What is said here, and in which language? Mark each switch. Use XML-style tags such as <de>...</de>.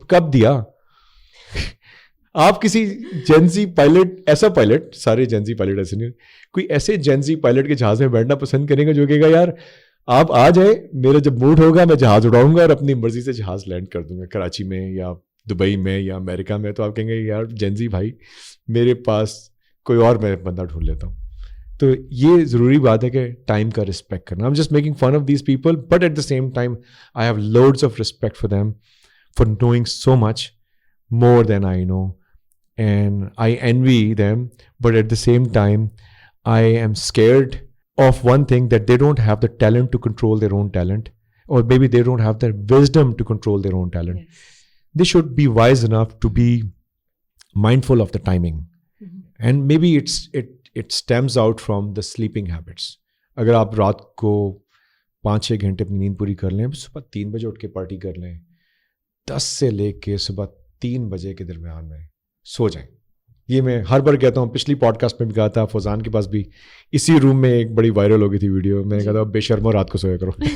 <ur>کب دیا؟ آپ کسی جنزی پائلٹ, ایسا پائلٹ, سارے جنزی پائلٹ ایسے نہیں, کوئی ایسے جنزی پائلٹ کے جہاز میں بیٹھنا پسند کریں گا جو کہے گا یار آپ آ جائے, میرا جب موڈ ہوگا میں جہاز اڑاؤں گا اور اپنی مرضی سے جہاز لینڈ کر دوں گا کراچی میں یا دبئی میں یا امریکہ میں. تو آپ کہیں گے یار جنزی بھائی میرے پاس کوئی اور میں بندہ ڈھونڈ لیتا ہوں. تو یہ ضروری بات ہے کہ ٹائم کا رسپیکٹ کرنا.</ur> <en>I'm just making fun of these people, but at the same time I have loads of respect for them for knowing so much more than I know, and I envy them, but at the same time I am scared of one thing, that they don't have the talent to control their own talent, or maybe they don't have the wisdom to control their own talent. Yes. They should be wise enough to be mindful of the timing. And maybe it stems out from the sleeping habits.</en> <ur>اگر آپ رات کو 5-6 گھنٹے اپنی نیند پوری کر لیں, صبح 3 بجے اٹھ کے پارٹی کر لیں, 10 سے لے کے صبح 3 بجے کے درمیان میں سو جائیں, یہ میں ہر بار کہتا ہوں, پچھلی پوڈ کاسٹ میں بھی کہا تھا, فوزان کے پاس بھی اسی روم میں ایک بڑی وائرل ہو گئی تھی ویڈیو, میں نے کہا تھا بے شرمو رات کو سویا کرو.</ur>